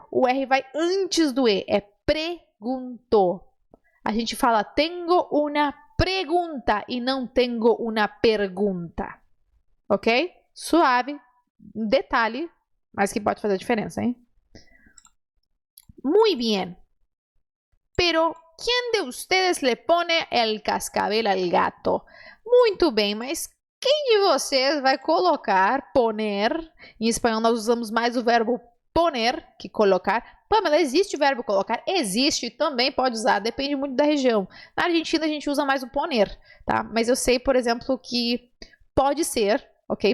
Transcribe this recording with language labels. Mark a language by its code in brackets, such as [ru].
[pt] O R vai antes do E, é preguntou. A gente fala [es] tengo una pregunta [pt] e não tengo una pergunta. Ok? Suave, detalhe, mas que pode fazer diferença, hein? [es] Muy bien. Pero, ¿quién de ustedes le pone el cascabel al gato? [pt] Muito bem, mas quem de vocês vai colocar, poner? Em espanhol nós usamos mais o verbo poner que colocar. Pamela, existe o verbo colocar? Existe, também pode usar, depende muito da região. Na Argentina a gente usa mais o poner, tá? Mas eu sei, por exemplo, que pode ser, ok?